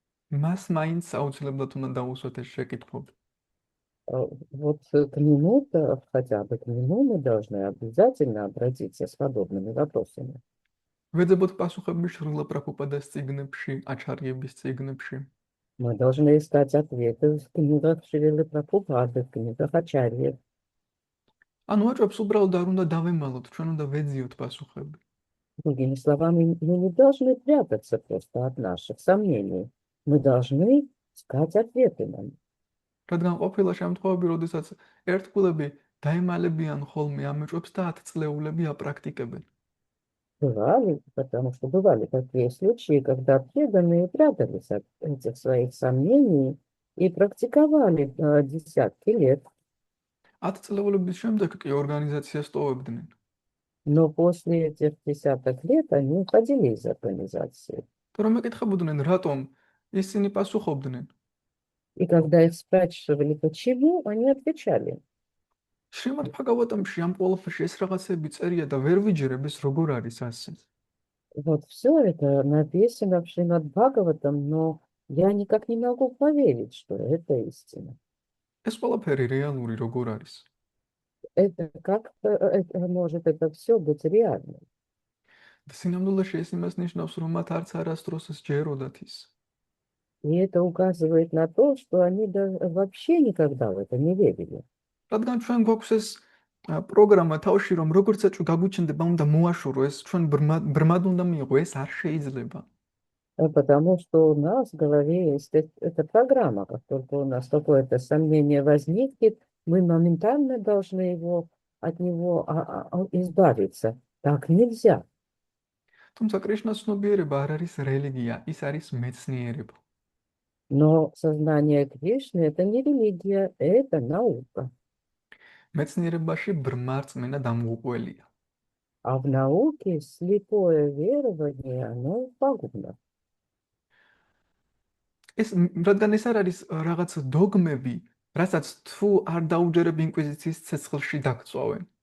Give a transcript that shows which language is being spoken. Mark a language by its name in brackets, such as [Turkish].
[Georgian] მას მაინც აუცილებლად უნდა დაუსვათ ეს შეკითხვები. [Russian] вот к нему-то, хотя бы к нему мы должны обязательно обратиться с подобными вопросами. [Georgian] ვეძებოთ პასუხები შრილა პრაბჰუპადას წიგნებში, აჩარიების წიგნებში. [Russian] Мы должны искать ответы в книгах Шрилы Прабхупады, в книгах Ачарьев. [Georgian] ანუ ეჭვებს უბრალოდ არ უნდა დავემალოთ, ჩვენ უნდა ვეძიოთ პასუხები. [Russian] Другими словами, мы не должны прятаться просто от наших сомнений. Мы должны искать ответы на них. [Georgian] რადგან ყოფილა შემთხვევები, როდესაც ერთგულები დაემალებიან ხოლმე ამ ეჭვებს და 10 წლეულები აპრაქტიკებენ. [Russian] Потому что бывали такие случаи, когда преданные прятались от этих своих сомнений и практиковали десятки лет. [Georgian] 10 წლეულების შემდეგ კი ორგანიზაციას ტოვებდნენ. [Russian] Но после этих десяток лет они уходили из организации. [Georgian] თორემ ეკითხებოდნენ, რატომ ისინი პასუხობდნენ. [Russian] И когда их спрашивали, почему, они отвечали: [Georgian] შრიმად ბჰაგავატამში ამ ყველაფერში ეს რაღაცები წერია და ვერ ვიჯერებ ეს როგორ არის ასე. [Russian] вот все это написано в Шримад Бхагаватам, но я никак не могу поверить, что это истина. [Georgian] ეს ყველაფერი რეალური როგორ არის? [Russian] Это как может это все быть реальным? [Georgian] და სინამდვილეში ეს იმას ნიშნავს, რომ მათ არც არასდროს სჯეროდათ ის. [Russian] И это указывает на то, что они вообще никогда в это не верили. [Georgian] რადგან ჩვენ გვაქვს ეს პროგრამა თავში, რომ როგორც ეჭვი გაგვიჩნდება, უნდა მოაშორო, ეს ჩვენ ბრმად უნდა მიიღო, ეს არ შეიძლება. [Russian] Потому что у нас в голове есть эта программа. Как только у нас какое-то сомнение возникнет, мы моментально должны от него избавиться. Так нельзя. [Georgian] თუმცა კრიშნას ცნობიერება არ არის რელიგია, ის არის მეცნიერება. [Russian] Но сознание Кришны — это не религия, это наука. [Georgian] მეცნიერებაში ბრმარწმენა დამღუყველია. [Russian] А в науке слепое верование, оно пагубно. [Georgian] ეს რადგან ეს არ არის რაღაც დოგმები, რასაც თუ არ დაუჯერებ ინკვიზიციის ცეცხლში დაგწვავენ.